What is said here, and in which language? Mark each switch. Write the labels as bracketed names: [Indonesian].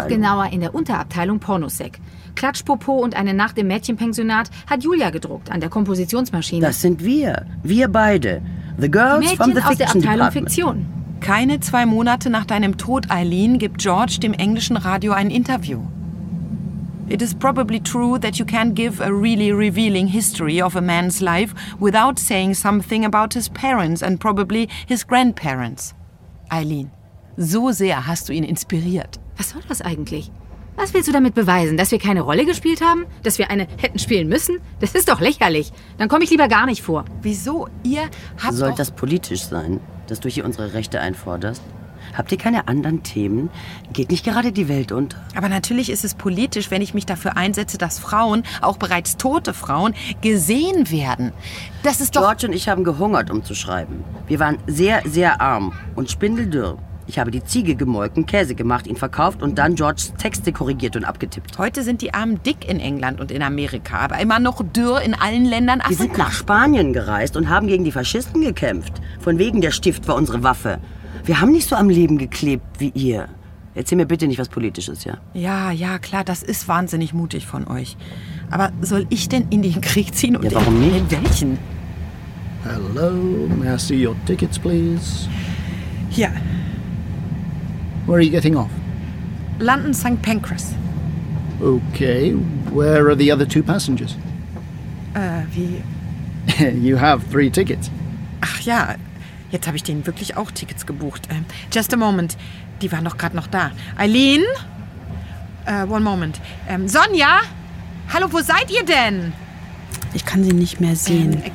[German] Noch genauer in der Unterabteilung Pornosec. Klatschpopo und eine Nacht im Mädchenpensionat hat Julia gedruckt an der Kompositionsmaschine. Das sind wir. Wir beide. [English] The girls [German] Mädchen [English] from the Fiction [German] aus der Abteilung [English] Department. [German] Fiktion. Keine zwei Monate nach deinem Tod, Eileen, gibt George dem englischen Radio ein Interview. [English] It is probably true that you can't give a really revealing history of a man's life without saying something about his parents and probably his grandparents. [German] Eileen, so sehr hast du ihn inspiriert. Was soll das eigentlich? Was willst du damit beweisen, dass wir keine Rolle gespielt haben? Dass wir eine hätten spielen müssen? Das ist doch lächerlich. Dann komme ich lieber gar nicht vor. Wieso? Ihr habt Sollt das politisch sein, dass du hier unsere Rechte einforderst? Habt ihr keine anderen Themen? Geht nicht gerade die Welt unter? Aber natürlich ist es politisch, wenn ich mich dafür einsetze, dass Frauen, auch bereits tote Frauen, gesehen werden. Das ist doch... George und ich haben gehungert, um zu schreiben. Wir waren sehr, sehr arm und spindeldürr. Ich habe die Ziege gemolken, Käse gemacht, ihn verkauft und dann Georges Texte korrigiert und abgetippt. Heute sind die Armen dick in England und in Amerika, aber immer noch dürr in allen Ländern Afrikas. Wir sind nach Spanien gereist und haben gegen die Faschisten gekämpft. Von wegen, der Stift war unsere Waffe. Wir haben nicht so am Leben geklebt wie ihr. Erzähl mir bitte nicht was Politisches, ja? Ja, klar, das ist wahnsinnig mutig von euch. Aber soll ich denn in den Krieg ziehen und ja, warum nicht? In welchen? [English] Hello, may I see your tickets, please? [German] Ja. [English] Where are you getting off? London, St. Pancras. Okay, where are the other two passengers? [German] Wie? [English] You have three tickets. [German] Ach ja. Jetzt habe ich denen wirklich auch Tickets gebucht. [English] Just a moment. [German] Die waren doch gerade noch da. [English] Eileen? One moment. Sonja? [German] Hallo, wo seid ihr denn? Ich kann sie nicht mehr sehen.